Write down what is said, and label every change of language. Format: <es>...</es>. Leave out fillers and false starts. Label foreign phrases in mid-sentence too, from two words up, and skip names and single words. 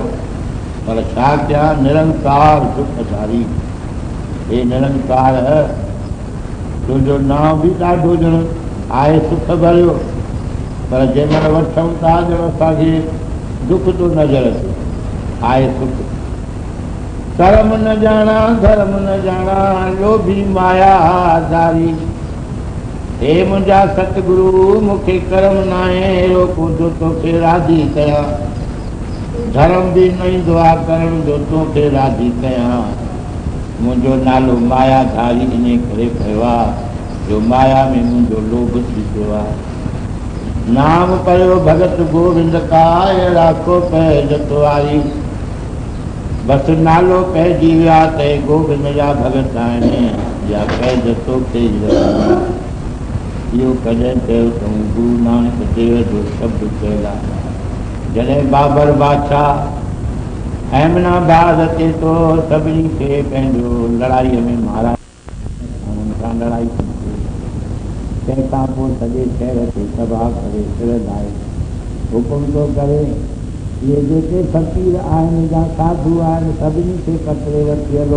<sd>पर छा कयां निरंकार दुखधारी। हे निरंकार तुंहिंजो नाम बि ॾाढो ॼण आहे सुख भरियो पर जंहिं महिल वठूं था ॼण असांखे दुख थो नज़र अचे आहे सुख।</sd> <pa>कर्म न जाना धर्म न जाना लोभी मायाधारी।</pa> <sd>हे मुंहिंजा सतगुरु मूंखे कर्म न आहे अहिड़ो को जो तोखे राज़ी कयां। धर्म बि न ईंदो आहे करण जो तोखे राज़ी कयां। मुंहिंजो नालो मायाधारी इन करे पियो आहे जो माया में मुंहिंजो लोभ थी पियो आहे।</sd> <pa>नाम कयो भगत गोविंद का राखो पैज तुआरी।</pa> <sd>बसि नालो पइजी विया त गोविंद जा भगत आहिनि या पैज तोखे ई रखंदा। इहो कॾहिं चयो अथऊं गुरु नानक देव जो शब्द कयल आहे। जॾहिं बाबर बादशाह अहमनाबाद अचे थो सभिनी खे पंहिंजो लड़ाईअ में माराए हुननि सां लड़ाई कंदी। तंहिंखां पोइ सॼे शहर खे तबाह करे छॾंदाए हुकुम थो करे इहे जेके फ़क़ीर आहिनि या साधू आहिनि सभिनी खे कतरे वठी हलो।</sd>